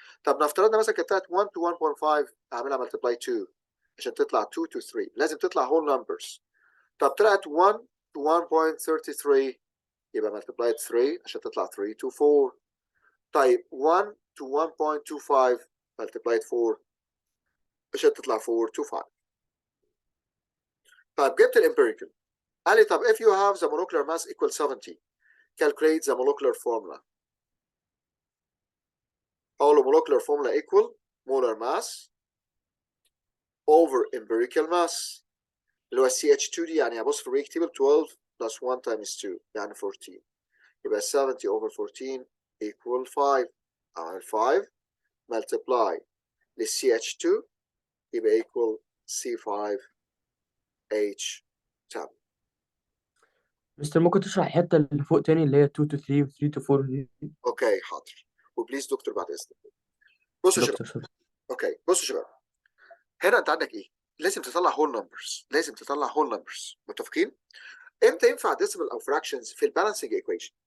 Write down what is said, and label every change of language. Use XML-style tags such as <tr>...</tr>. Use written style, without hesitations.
<ar>طب نفترضنا مثلا كانت طلعت 1 to 1.5، اعملها ملتبلاي 2 عشان تطلع 2 to 3، لازم تطلع</ar> <en>whole numbers.</en> <ar>طب طلعت 1 to 1.33 يبقى ملتبلاي 3 عشان تطلع 3 to 4. طيب 1 to 1.25 ملتبلاي 4 عشان تطلع 4 to 5. طيب جبت الامبيريكال، قال لي طب</ar> <en>if you have the molecular mass equal 70 calculate the molecular formula.</en> <ar>اقول له</ar> <en>molecular formula equal molar mass over empirical mass</en> <ar>اللي هو CH2 دي، يعني هبص في الريك تيبل 12 plus 1 times 2 يعني 14، يبقى 70 over 14 equal 5. على 5 multiply لل CH2 يبقى equal C5H10. مستر ممكن تشرح الحته اللي فوق تاني اللي هي 2 to 3 و 3 to 4 دي؟ اوكي حاضر، وبليز دكتور بعد اذنك. بصوا يا شباب، دكتور سوري. اوكي بصوا يا شباب، هنا انت عندك ايه؟ لازم تطلع هول نمبرز، لازم تطلع هول نمبرز، متفقين؟ امتى ينفع ديسيمال او فراكشنز؟ في البالانسنج ايكويشن.</ar>